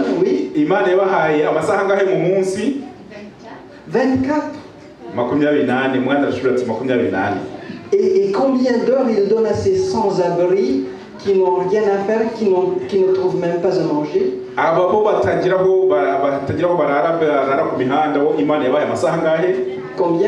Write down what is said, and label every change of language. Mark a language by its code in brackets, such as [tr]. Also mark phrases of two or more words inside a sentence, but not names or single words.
[fr] Oui. [rw] Imana yabahaye amasaha ngahe mu munsi? 24. [fr] Et combien d'heures il donne à ces sans-abri qui n'ont rien à faire, qui ne trouvent même pas à manger? Combien?